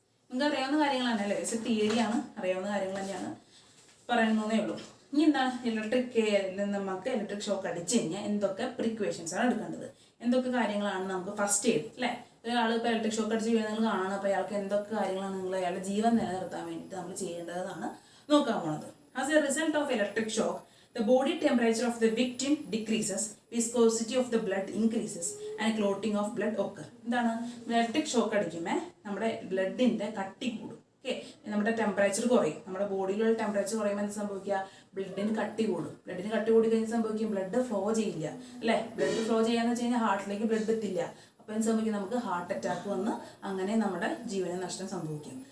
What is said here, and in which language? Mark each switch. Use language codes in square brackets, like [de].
[ml] നിങ്ങൾക്ക് അറിയാവുന്ന കാര്യങ്ങളാണ് അല്ലേ, തിയറിയാണ്, അറിയാവുന്ന കാര്യങ്ങൾ തന്നെയാണ് പറയുന്നതേ ഉള്ളൂ. ഇനി എന്താണ്, നമുക്ക് ഇലക്ട്രിക് ഷോക്ക് അടിച്ചു കഴിഞ്ഞാൽ എന്തൊക്കെ പ്രിക്വേഷൻസ് ആണ് എടുക്കേണ്ടത്, എന്തൊക്കെ കാര്യങ്ങളാണ് നമുക്ക് ഫസ്റ്റ് എയ്ഡ് അല്ലേ. ഒരാൾ ഇപ്പോൾ ഇലക്ട്രിക് ഷോക്ക് അടിച്ച് വീഴുന്നത് നിങ്ങൾ കാണണം. അപ്പോൾ അയാൾക്ക് എന്തൊക്കെ കാര്യങ്ങളാണ് നിങ്ങൾ അയാളുടെ ജീവൻ നിലനിർത്താൻ വേണ്ടിയിട്ട് നമ്മൾ ചെയ്യേണ്ടതെന്നാണ് നോക്കാൻ പോണത്. [en] As a result of electric shock, the body temperature of the victim decreases, viscosity of the blood increases and clotting of blood occur. [ml] എന്താണ്, ഇലക്ട്രിക് ഷോക്ക് അടിക്കുമ്പോൾ നമ്മുടെ ബ്ലഡിൻ്റെ കട്ടി കൂടും. ഓക്കെ, നമ്മുടെ ടെമ്പറേച്ചർ കുറയും. നമ്മുടെ ബോഡിയിലുള്ള ടെമ്പറേച്ചർ കുറയുമ്പോൾ എന്ത് സംഭവിക്കുക, ബ്ലഡിന് കട്ടി കൂടും. ബ്ലഡിന് കട്ടി കൂടി കഴിഞ്ഞാൽ സംഭവിക്കും, ബ്ലഡ് ഫ്ലോ ചെയ്യില്ല അല്ലേ. ബ്ലഡ് ഫ്ലോ ചെയ്യാന്ന് വെച്ച് കഴിഞ്ഞാൽ ഹാർട്ടിലേക്ക് ബ്ലഡ് എത്തില്ല. അപ്പോൾ എന്ത് സംഭവിക്കും, നമുക്ക് ഹാർട്ട് അറ്റാക്ക് വന്ന് അങ്ങനെ നമ്മുടെ ജീവന നഷ്ടം സംഭവിക്കും.